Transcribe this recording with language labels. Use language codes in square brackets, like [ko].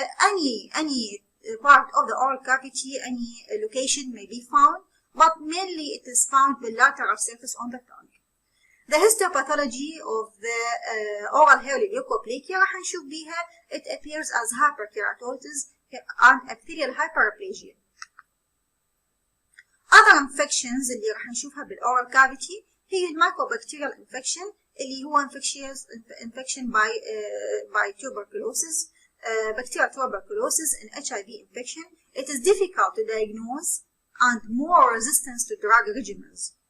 [en] Any part of the oral cavity, any location may be found, but mainly it is found bilateral surface on the tongue. The histopathology of the oral hairy leukoplakia [ar] راح نشوف بيها [en] it appears as hyperkeratosis and epithelial hyperplasia. Other infections [ar] اللي راح نشوفها بالاورال cavity هي الميكوبكتيريال infection اللي هو [en] infection by tuberculosis. Bacterial tuberculosis and HIV infection, it is difficult to diagnose and more resistance to drug regimens.